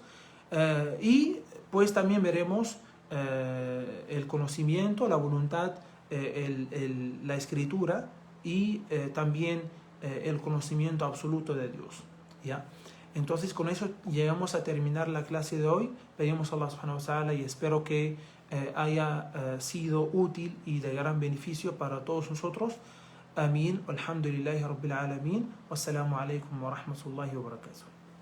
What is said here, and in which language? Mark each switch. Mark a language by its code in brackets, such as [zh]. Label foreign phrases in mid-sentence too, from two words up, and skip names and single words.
[es] Y pues también veremos el conocimiento, la voluntad, la escritura y también el conocimiento absoluto de Dios, ¿ya? Entonces con eso llegamos a terminar la clase de hoy. Pedimos a Allah [ar] سبحانه وتعالى [es] y espero que haya sido útil y de gran beneficio para todos nosotros. Amén. [ar] الحمد لله رب العالمين. والسلام عليكم ورحمة الله وبركاته.